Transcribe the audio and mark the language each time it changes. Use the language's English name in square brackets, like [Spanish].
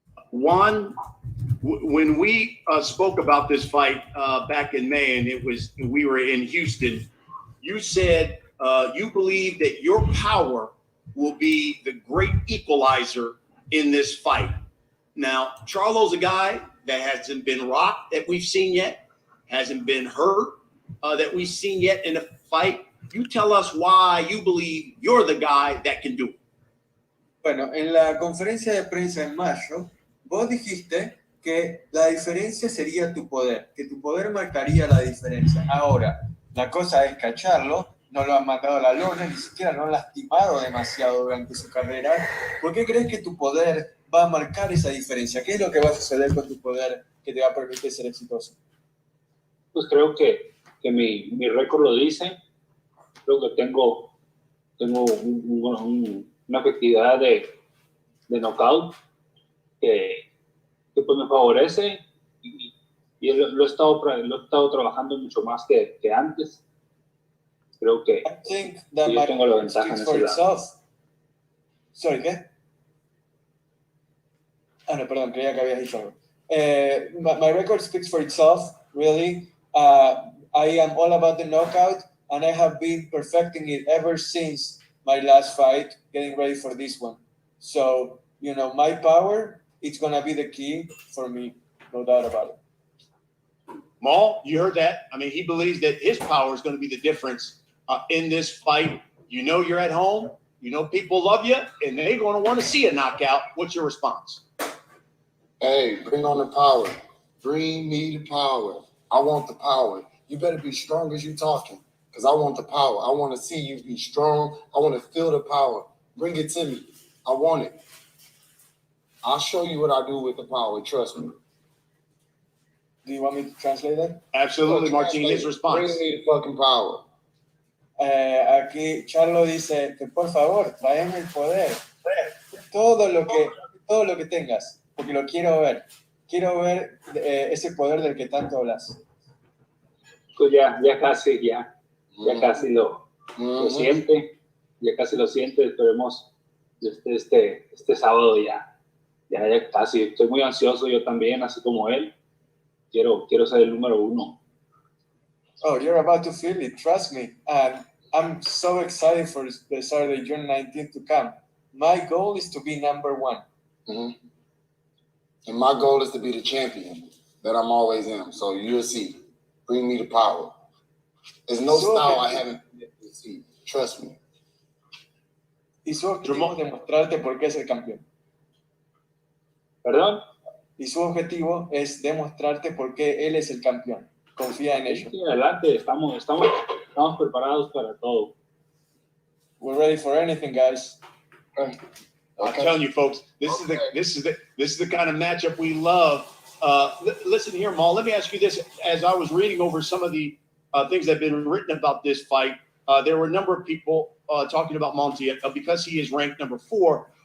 [English] Juan, when we spoke about this fight back in May, and we were in Houston, you said you believe that your power will be the great equalizer in this fight. Now, Charlo's a guy that hasn't been rocked that we've seen yet, hasn't been hurt that we've seen yet in a fight. You tell us why you believe you're the guy that can do it. [Spanish] Bueno, en la conferencia de prensa en mayo, vos dijiste que la diferencia sería tu poder, que tu poder marcaría la diferencia. Ahora, la cosa es que a Charlo no lo han mandado a la lona, ni siquiera lo han lastimado demasiado durante su carrera. ¿Por qué crees que tu poder va a marcar esa diferencia? ¿Qué es lo que va a suceder con tu poder que te va a permitir ser exitoso? Pues creo que mi récord lo dice. Creo que tengo una efectividad de knockout que pues me favorece y lo he estado trabajando mucho más que antes. Creo que yo tengo la ventaja en ese lado. [English] Sorry, [Spanish] ¿qué? Ah, no, perdón, creía que habías dicho algo. [English] My record speaks for itself, really. I am all about the knockout, and I have been perfecting it ever since my last fight, getting ready for this one. So, my power, it's going to be the key for me, no doubt about it. Maul, you heard that. I mean, he believes that his power is going to be the difference in this fight. You know you're at home. You know people love you, and they're going to want to see a knockout. What's your response? Hey, bring on the power. Bring me the power. I want the power. You better be strong as you talking, because I want the power. I want to see you be strong. I want to feel the power. Bring it to me. I want it. I'll show you what I do with the power. Trust me. Do you want me to translate that? Absolutely, Martin. His response. Bring me the fucking power. [Spanish] Aquí Charlo dice que por favor, tráeme el poder. Todo lo que tengas, porque lo quiero ver. Quiero ver ese poder del que tanto hablas. Pues ya casi lo siente. Ya casi lo siente. Esperemos este sábado ya casi. Estoy muy ansioso yo también, así como él. Quiero ser el número 1. [English] Oh, you're about to feel it, trust me. And I'm so excited for the Saturday, June 19th to come. My goal is to be number 1. Mm-hmm. And my goal is to be the champion that I'm always am. So you'll see. Bring me the power. There's no style I haven't been able to see. Trust me. [Spanish] Y su objetivo es demostrarte por qué es el campeón. ¿Perdón? Y su objetivo es demostrarte por qué él es el campeón. Confía en ello. Sí, adelante, estamos preparados para todo. [English] We're ready for anything, guys. I'm telling you, folks, this is the kind of matchup we love. Listen here, Maul. Let me ask you this: as I was reading over some of the things that have been written about this fight, there were a number of people talking about Montiel because he is ranked number 4.